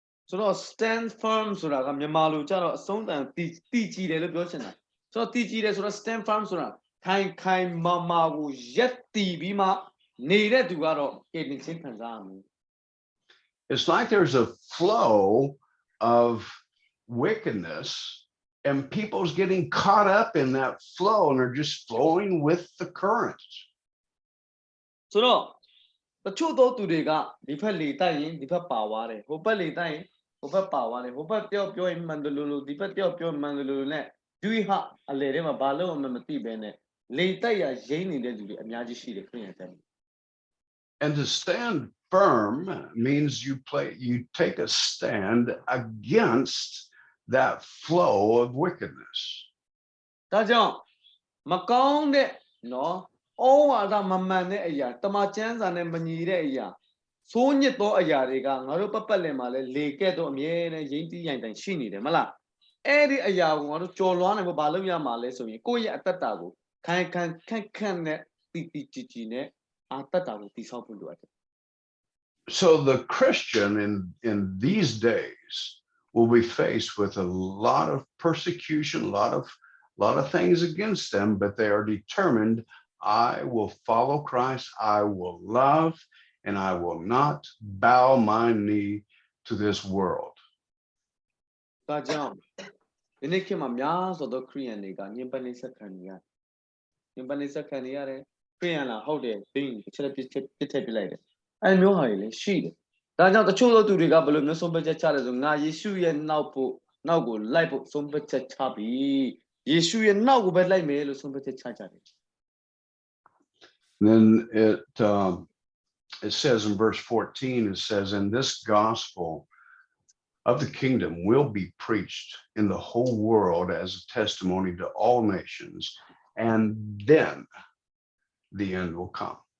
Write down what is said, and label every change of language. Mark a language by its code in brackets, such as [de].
[my] ဆိုတော့ [en] stand firm [my] ဆိုတာကမြန်မာလိုကျတော့အဆုံးတန်တည်ကြည်တယ်လို့ပြောချင်တာဆိုတော့တည်ကြည်တယ်ဆိုတော့ stand firm ဆိုတာခိုင်မာကိုရက်တည်ပြီးမှနေတဲ့သူကတော့ကယ်တင်ခြင်းခံစားရမယ် [en] It's like there's a flow of wickedness and people's getting caught up in that flow and they're just flowing with the current. [my] ဆိုတော့တချို့သောသူတွေကဒီဖက်လေတိုက်ရင်ဒီဖက်ပါသွားတယ်ဟိုဘက်လေတိုက်ရင်ဟိုဘက်ပါသွားတယ်ဟိုဘက်တယောက်ပြောရင်မှန်တယ်လို့ဒီဘက်တယောက်ပြောမှန်တယ်လို့နဲ့ဒွိဟအလေထဲမှာဘာလို့မှမသိဘဲနဲ့လေတိုက်ရရိမ့်နေတဲ့လူတွေအများကြီးရှိတယ်ခရစ်ယာန်တဲ့ [en] And to stand firm means you take a stand against that flow of wickedness. [my] ဒါကြောင့်မကောင်းတဲ့နော်ဩဝါဒမမှန်တဲ့အရာတမန်ကျမ်းစာနဲ့မညီတဲ့အရာဆိုးညစ်သောအရာတွေကငါတို့ပတ်လည်မှာလဲလေကဲ့တော့အမြဲတမ်းရိမ့်တီးရိုင်တိုင်ရှိနေတယ်မလားအဲ့ဒီအရာကိုငါတို့ကြော်လွှားနိုင်ဖို့ဘာလုပ်ရမှာလဲဆိုရင်ကိုယ့်ရဲ့အတ္တတာကိုခိုင်ခန့်နဲ့တီကြည်နဲ့အတ္တတာကိုတည်ဆောက်ဖို့လိုအပ်တယ် [en] So the Christian in these days will be faced with a lot of persecution, a lot of things against them, but they are determined, I will follow Christ, I will love, and I will not bow my knee to this world. [my] ဒါကြောင့်ဒီနေ့ခေတ်မှာများစွာသောခရစ်ယာန်တွေကညှဉ်းပန်းနှိပ်စက်ခံနေရတယ်ညှဉ်းပန်းနှိပ်စက်ခံနေရတယ်ခရစ်ယာန်လားဟုတ်တယ်ဘင်းတစ်ချက်ပြစ်ထည့်ပြလိုက်တယ်အဲ့မျိုးဟာတွေလည်းရှိတယ်ဒါကြောင့်တချို့သောသူတွေကဘယ်လိုမျိုးဆုံးဖြတ်ချက်ချလဲဆိုငါယေရှုရဲ့နောက်ကိုလိုက်ဖို့ဆုံးဖြတ်ချက်ချပြီးယေရှုရဲ့နောက်ကိုပဲလိုက်မယ်လို့ဆုံးဖြတ်ချက်ချကြတယ် [en] Then it says in verse 14, it says, and this gospel of the kingdom will be preached in the whole world as a testimony to all nations, and then the end will come.